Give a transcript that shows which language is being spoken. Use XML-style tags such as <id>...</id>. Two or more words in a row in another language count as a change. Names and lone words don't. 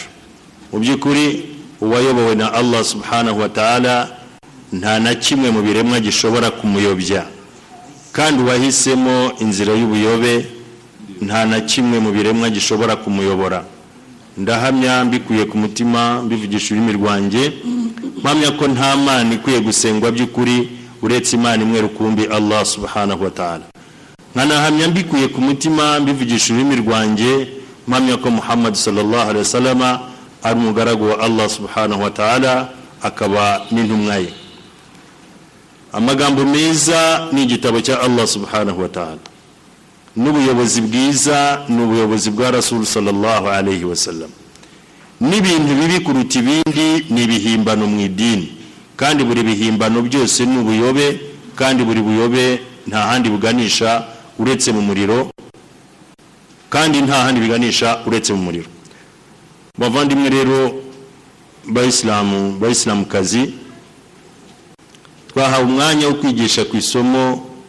<rw>Mu by'ukuri uwayobowe na Allah</rw> <ar>سبحانه وتعالى</ar> <rw>nta na kimwe mu biremwa gishobora kumuyobya, kandi uwahisemo inzira y'ubuyobe nta na kimwe mu biremwa gishobora kumuyobora. Ndahamya mbikuye ku mutima mbivugisha ururimi rwanjye, mpamya ko nta mana ikwiye gusengwa by'ukuri uretse Imana imwe rukumbi Allah</rw> <ar>سبحانه وتعالى.</ar> <rw>Nkanahamya mbikuye ku mutima mbivugisha ururimi rwanjye, mpamya ko Muhammad</rw> <ar>صلى الله عليه وسلم</ar> <rw>ari umugaragu wa Allah</rw> <ar>سبحانه وتعالى</ar> <rw>akaba n'intumwa ye. Amagambo meza ni igitabo cya Allah</rw> <ar>سبحانه وتعالى,</ar> <rw>n'ubuyobozi bwiza n'ubuyobozi bwa Rasul</rw> <ar>صلى الله عليه وسلم.</ar> <rw>N'ibintu bibi kuruta ibindi ni ibihimbano mu idini, kandi buri bihimbano byose ni ubuyobe, kandi buri buyobe nta handi buganisha uretse mu muriro, kandi nta handi biganisha uretse mu muriro. Bavandimwe rero Bayisilamu kazi, twahawe umwanya wo kwigisha ku isomo.</rw>